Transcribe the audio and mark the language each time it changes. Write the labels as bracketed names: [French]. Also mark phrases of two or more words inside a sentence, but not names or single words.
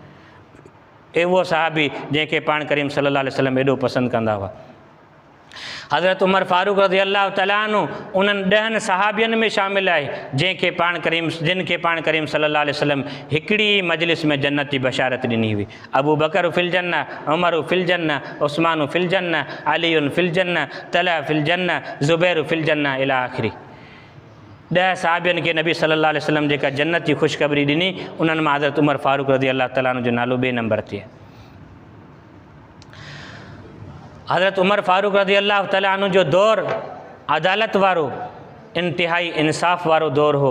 [Sindhi] ए उहो साहबी जंहिंखे पाण करीम [Arabic] صلى الله عليه وسلم [Sindhi] एॾो पसंदि कंदा हुआ। हज़रत उमर फारूक [Arabic] رضي الله تعالى عنه [Sindhi] उन्हनि 10 सहाबियनि में शामिल आहे जिनखे पाण करीम [Arabic] صلى الله عليه وسلم [Sindhi] हिकिड़ी मजलिस में जन्नत जी बशारत ॾिनी हुई। [Arabic] أبو بكر في الجنة، عمر في الجنة، عثمان في الجنة، علي في الجنة، طلحة في الجنة، الزبير في الجنة إلى آخره. [Sindhi] 10 सहाबियनि खे नबी [Arabic] صلى الله عليه وسلم [Sindhi] जेका जन्नत जी ख़ुशख़बरी ॾिनी, उन्हनि मां हज़रत उमर फारूक [Arabic] رضي الله تعالى عنه [Sindhi] जो नालो 2 नंबर ते आहे। हज़रत उमर फारूक [Arabic] رضي الله تعالى عنه [Sindhi] जो दौर अदालत वारो, इंतिहाई इंसाफ़ वारो दौर हो।